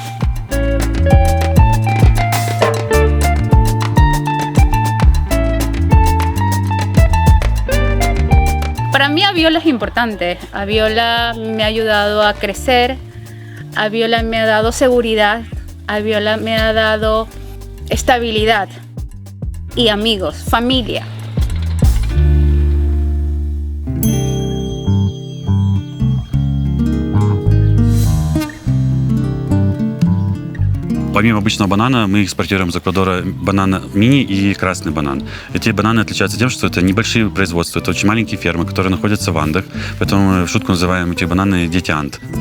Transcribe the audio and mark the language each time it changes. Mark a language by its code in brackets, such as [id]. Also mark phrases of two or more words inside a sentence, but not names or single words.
[es] Para mí Aviola es importante. Aviola me ha ayudado a crecer, Aviola me ha dado seguridad, Aviola me ha dado estabilidad y amigos, familia. [ru] Помимо обычного банана, мы экспортируем из Эквадора банан мини и красный банан. Эти бананы отличаются тем, что это небольшие производства, это очень маленькие фермы, которые находятся в Андах, поэтому мы в шутку называем эти бананы «дети Анд».